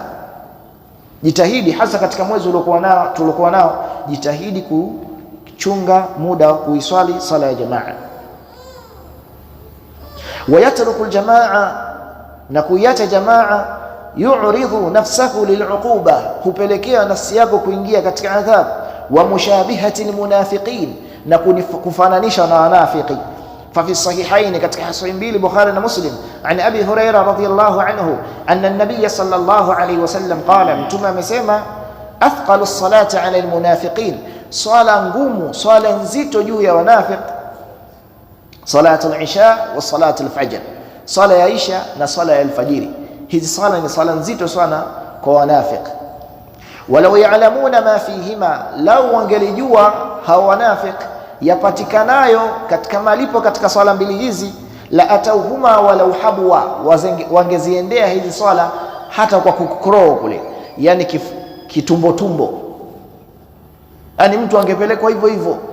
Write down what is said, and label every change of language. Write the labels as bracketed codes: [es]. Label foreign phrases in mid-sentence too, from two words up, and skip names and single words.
[sw] Jitahidi hasa katika mwezi tuliokuwa nao, jitahidi kuchunga muda kuiswali sala ya jamaa. [ar] ويترك الجماعة, [sw] na kuiacha jamaa, [ar] يعرض نفسه للعقوبة, [sw] hupelekea nafsi yako kuingia katika adhabu. [ar] ومشابهة المنافقين, [sw] na kufananisha na wanafiki. [ar] ففي الصحيحين [sw] katika sahihi mbili Bukhari na Muslim [ar] عن أبي هريرة رضي الله عنه أن النبي صلى الله عليه وسلم قال, [sw] mtume amesema [ar] أثقل الصلاة على المنافقين, [sw] swala ngumu, swala nzito juu ya wanafiq, [ar] صلاة العشاء وصلاة الفجر, [sw] swala ya isha na swala ya al-fajiri. Hizi swala ni swala nzito sana kwa wanafiq. [ar] ولو يعلمون ما فيهما, [sw] lau wangelijua hao wanafiq yapatikanayo katika malipo katika swala mbili hizi, [ar] لأتوهما ولو حبوا, [sw] wangeziendea hizi swala hata kwa kukroa kule, yani kitumbo tumbo, yani mtu angepelekwa hivyo hivyo.